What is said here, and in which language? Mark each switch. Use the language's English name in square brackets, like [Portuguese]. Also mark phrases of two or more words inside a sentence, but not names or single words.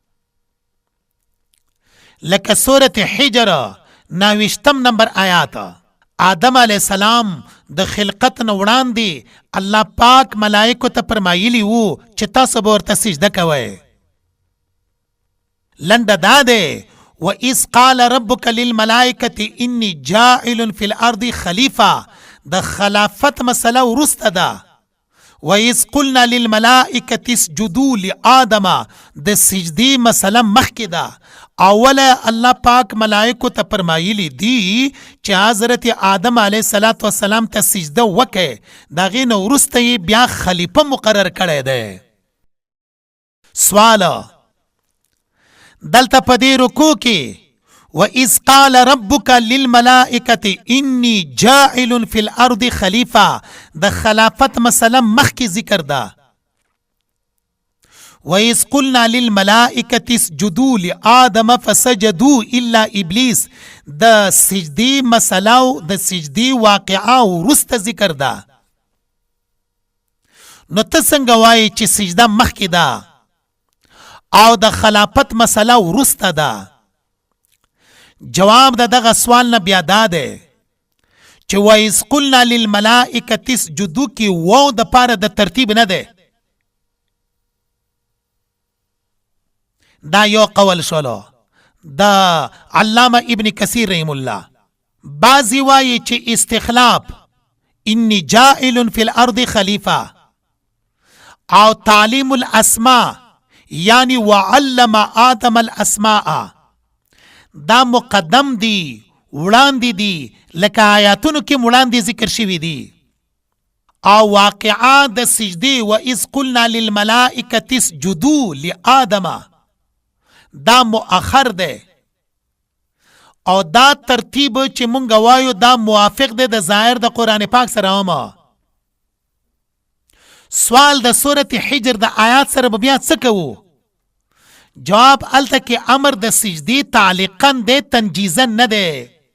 [Pashto] لکه سورة حجر 29 نمبر آیات آدم [Arabic] علیه السلام [Pashto] د خلقت نه وړاندې الله پاک ملائکو ته فرمایلی وو چې تاسو به ورته سجده کوئ. لنډه دا ده [Arabic] و اذ قال ربک للملائکة انی جاعل فی الارض خلیفه [Pashto] د خلافت مسله ورسته ده. [Arabic] و اذ قلنا للملائکة اسجدوا لآدم [Pashto] د سجدی مسله مخکې ده. اوله الله پاک ملائکو ته فرمایلی دی چې حضرت آدم [Arabic] علیه السلام [Pashto] ته سجده وکړي، د هغې نه وروسته یې بیا خلیفه مقرر کړی دی. سوال دلته په دې رکوع کې [Arabic] و اذ قال ربک للملائکة انی جاعل فی الارض خلیفه [Pashto] د خلافت مسله مخکې ذکر ده. [Arabic] و اذ قلنا للملائکة اسجدوا لآدم فسجدوا الا ابلیس [Pashto] د سجدی مسله او د سجدی واقعه وروسته ذکر ده. نو ته څنګه وایې چې سجده مخکې ده او د خلافت مسله وروسته ده؟ جواب د دغه سوال نه بیا دا ده چې [Arabic] و اذ قلنا للملائکة اسجدوا [Pashto] کې واو د پاره د ترتیب نه ده. دا یو قول شولو د علامه ابن کثیر [Arabic] رحم الله. [Pashto] بعضی وایي چې استخلاف [Arabic] انی جائل فی الارض خلیفه [Pashto] او [Arabic] تعلیم الاسماء [Pashto] یعنی [Arabic] وعلم آدم الاسماء [Pashto] دا مقدم دی، وړاندې دی، لکه آیاتونو کې وړاندې ذکر شوي دي. او واقعا د سجدې [Arabic] و اذ قلنا للملائکة اسجدوا لآدم [Pashto] دا مؤخر دی او دا ترتیب چې مونږ وایو دا موافق دی د ظاهر د قرآن پاک سره. هم سوال د سورة حجر د آیات سره به بیا څه کوو؟ جواب الته کې امر د سجدې تعلیقا دی، تنجیزا نه دی.